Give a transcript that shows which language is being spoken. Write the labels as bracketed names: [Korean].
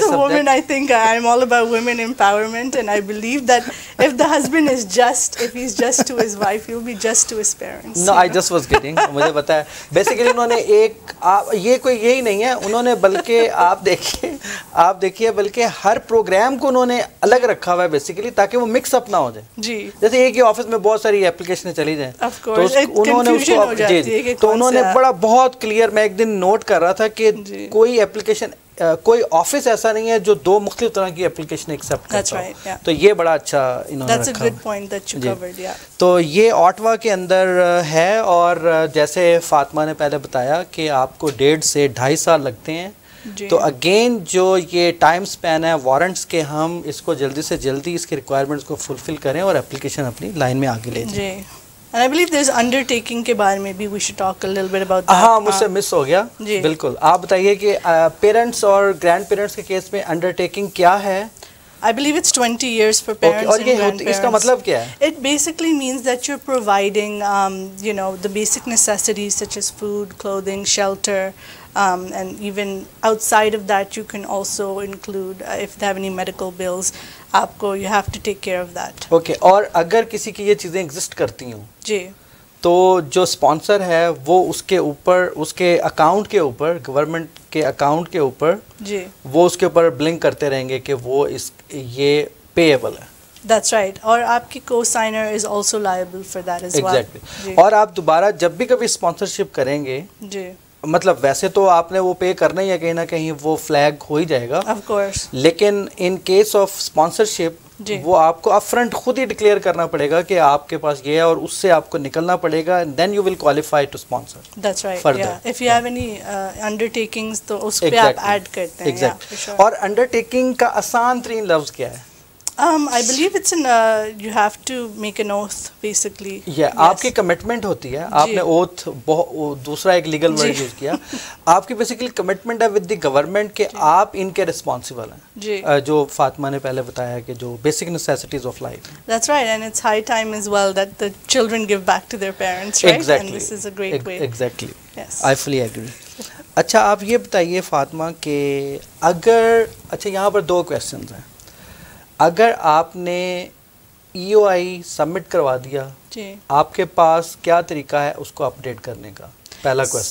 [English] Subject. As a woman, I think I'm all about women empowerment, and I believe that if the husband is just, if he's just to his wife, he'll be just to his parents. No, I just was kidding. [Urdu] مجھے پتا ہے basically انہوں نے ایک, یہ کوئی یہی نہیں ہے, انہوں نے بلکہ آپ دیکھیے بلکہ ہر پروگرام کو انہوں نے الگ رکھا ہوا ہے بیسیکلی, تاکہ وہ مکس اپ نہ ہو جائے. جی, جیسے ایک ہی آفس میں بہت ساری اپلیکیشنیں چلی جائیں تو انہوں نے اس کو, تو انہوں نے بڑا بہت کلیئر, میں ایک دن نوٹ کر رہا تھا کہ کوئی اپلیکیشن, کوئی آفس ایسا نہیں ہے جو دو مختلف طرح کی اپلیکیشن ایکسیپٹ کرتا ہو. تو یہ بڑا اچھا انہوں نے رکھا. تو یہ آٹوا کے اندر ہے, اور جیسے فاطمہ نے پہلے بتایا کہ آپ کو 1.5 سے 2.5 سال لگتے ہیں. تو اگین جو یہ ٹائم سپین ہے وارنٹس کے, ہم اس کو جلدی سے جلدی اس کے ریکوائرمنٹس کو فلفل کریں اور اپلیکیشن اپنی لائن میں آگے لے جائیں. [English] And I believe there's undertaking [Urdu] کے بارے میں بھی [English] we should talk a little bit about that. [Urdu] ہاں, مجھ سے مس ہو گیا. بالکل, آپ بتائیے کہ پیرنٹس اور گرینڈ پیرنٹس کے کیس میں انڈرٹیکنگ کیا ہے؟ [English] I believe it's 20 years for parents and grandparents. [Urdu] اس کا مطلب کیا ہے؟ [English] It basically means that you're providing, the basic necessities such as food, clothing, shelter, and even outside of that you can also include if they have any medical bills, آپ you have to take care of that. [Urdu] Okay, اور اگر کسی کی یہ چیزیں exist کرتی ہوں جی, تو جو اسپانسر ہے وہ اس کے اوپر, اس کے اکاؤنٹ کے اوپر, گورنمنٹ کے اکاؤنٹ کے اوپر جی, وہ اس کے اوپر بلنک کرتے رہیں گے کہ وہ یہ پیبل ہے. [English] That's right. [Urdu] اور آپ کی [English] co-signer is also liable for that as well. Exactly. [Urdu] اور آپ دوبارہ جب بھی کبھی اسپانسرشپ کریں گے, جی, مطلب ویسے تو آپ نے وہ پے کرنا ہی ہے, کہیں نہ کہیں وہ فلیگ ہو ہی جائے گا, [English] of course, [Urdu] لیکن ان کیس آف اسپانسرشپ وہ آپ کو اپ فرنٹ خود ہی ڈکلیئر کرنا پڑے گا کہ آپ کے پاس یہ ہے, اور اس سے آپ کو نکلنا پڑے گا, [English] Then you will qualify to sponsor. That's right. Yeah. If you have any undertakings [Urdu] تو اس پہ آپ ایڈ کرتے ہیں. [English] Exactly. [Urdu] اور انڈرٹیکنگ کا آسان ترین لفظ کیا ہے؟ [English] I believe it's you have to make an oath basically. [Urdu] آپ کی کمٹمنٹ ہوتی ہے, آپ نے اوتھ دوسرا ایک لیگل ورڈ یوز کیا, آپ کی بیسیکلی کمٹمنٹ ہے ود دی گورنمنٹ کہ آپ ان کے رسپانسبل ہیں, جو فاطمہ نے پہلے بتایا کہ جو basic necessities of life. [English] That's right, and it's high time as well that the children give back to their parents, right? Exactly. And this is a great way. Exactly. Yes. I fully agree. [Urdu] اچھا, آپ یہ بتائیے فاطمہ کہ اگر, اچھا یہاں پر 2 questions ہیں. اگر آپ نے EOI سبمٹ کروا دیا, جی, آپ کے پاس کیا طریقہ ہے اس کو اپڈیٹ کرنے کا؟ پہلا کویسچن.